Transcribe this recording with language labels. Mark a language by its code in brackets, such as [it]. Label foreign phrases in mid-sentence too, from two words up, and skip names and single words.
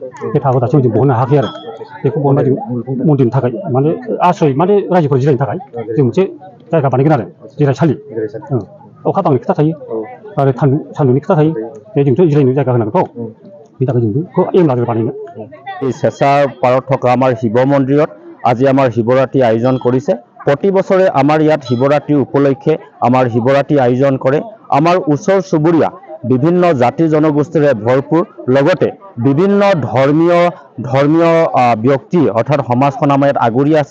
[brx] बे थाखो दासिम जों बहननो हायाखै आरो। बेखौ बहनबा जों मन्दिरनि थाखाय माने आश्रय माने रायजोफोर जिरायनो थाखाय जों मोनसे जायगा बानायगोन आरो जिरायसालि। अखा बांनि खोथा थायो आरो सान्दुंनि खोथा थायो। जोंथ' जिरायनो जायगा होनांगौथ'। बेनि थाखाय जों बेखौ एम लादों बानायनो। [as] এই চেঁচাৰ পাৰত থকা আমাৰ শিৱ মন্দিৰত আজি আমাৰ শিৱৰাত্ৰি আয়োজন কৰিছে। প্ৰতি বছৰে আমাৰ ইয়াত শিৱৰাত্ৰি উপলক্ষে আমাৰ শিৱৰাত্ৰি আয়োজন কৰে। আমাৰ ওচৰ চুবুৰীয়া বিভিন্ন জাতি জনগোষ্ঠীৰে ভৰপূৰ, লগতে বিভিন্ন ধৰ্মীয় ব্যক্তি অৰ্থাৎ সমাজখন আমাৰ ইয়াত আগুৰি আছে।